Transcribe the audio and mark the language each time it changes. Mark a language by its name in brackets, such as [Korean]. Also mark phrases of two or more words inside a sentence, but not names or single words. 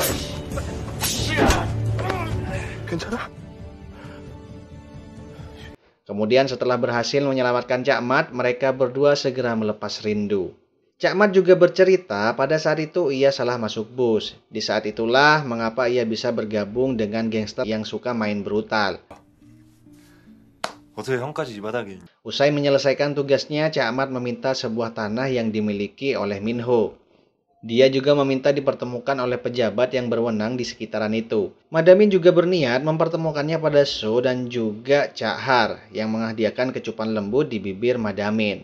[Indonesian] Kemudian setelah berhasil menyelamatkan Cak Mat, mereka berdua segera melepas rindu. Cak Mat juga bercerita pada saat itu ia salah masuk bus. Di saat itulah mengapa ia bisa bergabung dengan gangster yang suka main brutal. [Korean] 어떻게 형까지 이 바닥에. [Indonesian] Usai menyelesaikan tugasnya, Cak Mat meminta sebuah tanah yang dimiliki oleh Minho. Dia juga meminta dipertemukan oleh pejabat yang berwenang di sekitaran itu. Madamin juga berniat mempertemukannya pada So dan juga Cak Har yang menghadiahkan kecupan lembut di bibir Madamin.